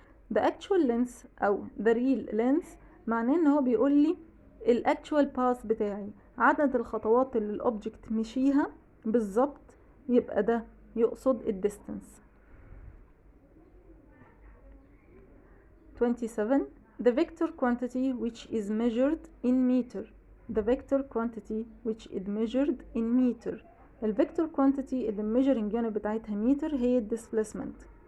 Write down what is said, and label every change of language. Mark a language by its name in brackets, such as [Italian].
[English] The actual length [Arabic] أو [English] the real length [Arabic] معناه ان هو بيقول لي actual path بتاعي، عدد الخطوات اللي الأوبجكت مشيها بالظبط، يبقى ده يقصد distance. [English] 27. The vector quantity which is measured in meter. The vector quantity which is measured in meter. [Arabic] الفيكتور quantity اللي measuring unit بتاعتها متر هي displacement.